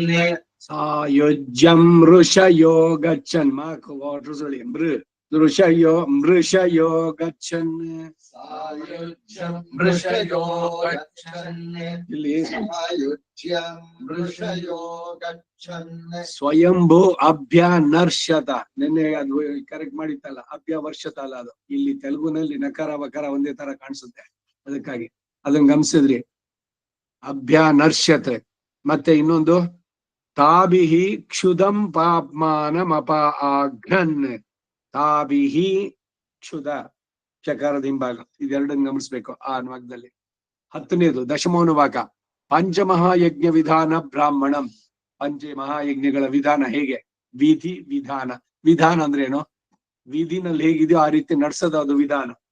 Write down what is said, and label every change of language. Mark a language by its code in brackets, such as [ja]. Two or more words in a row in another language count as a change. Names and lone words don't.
[sa] सायुज्यम् ऋषयो गच्छन् मृषयो गच्छन् सायुज्यम् ऋषयो गच्छन् [kn] ಇಲ್ಲಿ [sa] सायुज्यम् ऋषयो गच्छन् ಸ್ವಯಂಭೂ ಅಭ್ಯನರ್ಷತ [kn] ನಿನ್ನೆ ಅದು ಕರೆಕ್ಟ್ ಮಾಡಿತ್ತಲ್ಲ ಅಭ್ಯವರ್ಷತ ಅಲ್ಲ ಅದು ಇಲ್ಲಿ ತೆಲುಗುನಲ್ಲಿ ನಕಾರ ವಕಾರ ಒಂದೇ ತರ ಕಾಣಿಸುತ್ತೆ ಅದಕ್ಕಾಗಿ ಅದನ್ನ ಗಮನಿಸಿದ್ರಿ ಅಭ್ಯನರ್ಷತೆ ಮತ್ತೆ ಇನ್ನೊಂದು [sa] ತಾಭಿಹಿ ಕ್ಷುಧಂ ಪಾಪ್ಮಾನಮಪ ಆಘ್ನನ್ ತಾಭಿಹಿ ಕ್ಷುಧ [kn] ಚಕಾರದ ಹಿಂಭಾಗ ಇದೆರಡನ್ನು ಗಮನಿಸ್ಬೇಕು ಆ ಅನುವಾಕದಲ್ಲಿ 10ನೇದು [sa] ದಶಮೋನುವಾಕ ಪಂಚಮಹಾಯಜ್ಞ ವಿಧಾನ ಬ್ರಾಹ್ಮಣಂ [kn] ಪಂಚ ಮಹಾಯಜ್ಞಗಳ ವಿಧಾನ ಹೇಗೆ ವಿಧಿ ವಿಧಾನ ವಿಧಾನ ಅಂದ್ರೆ ಏನು ವಿಧಿನಲ್ಲಿ ಹೇಗಿದೆಯೋ ಆ ರೀತಿ ನಡ್ಸೋದು ಅದು ವಿಧಾನ